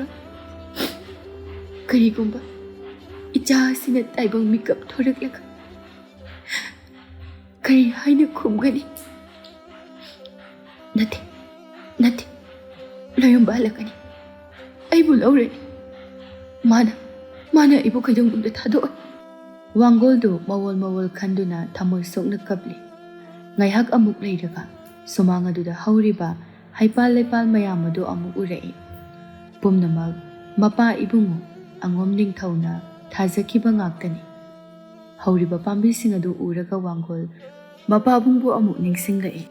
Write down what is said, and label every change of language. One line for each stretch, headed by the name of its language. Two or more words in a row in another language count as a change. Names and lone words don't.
Manipuri: Karigumba icha sina taibang mikap thoraklaga kari haina khumgani. Nati Loyumba halakani. Aibu laurani. Mana ibu kaidongdungda thado. Wangoldo mawol khanduna thamoi sokna kapli. Ngaihak amuk leiraga sumang aduda hauriba haipal leipal mayam adu amuk urai. Pumnamak mapa ibungu angom ningthauna thajakiba ngaktani. Hauriba pambising adu uraga wangol mapa bungbu amuk ningsingai.